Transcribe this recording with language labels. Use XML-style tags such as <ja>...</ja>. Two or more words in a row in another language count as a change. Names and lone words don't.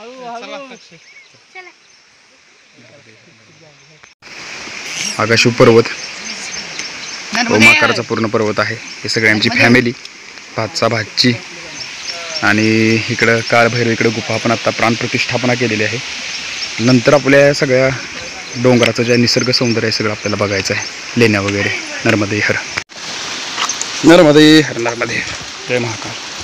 <mr>आगाशू पर्वत ओमाकाराचा पूर्ण पर्वत आहे. हे सगळे आमची फॅमिली भातचा भाची. आणि इकडं कालभैरव इकडं गुफा पण आता प्राणप्रतिष्ठापना केलेली आहे. नंतर आपल्या सगळ्या डोंगराचं जे निसर्ग सौंदर्य आहे सगळं आपल्याला बघायचं आहे. लेण्या वगैरे. नर्मदे हर. नर्मदे हर. नर्मदे हर. जय महाकाल.</mr>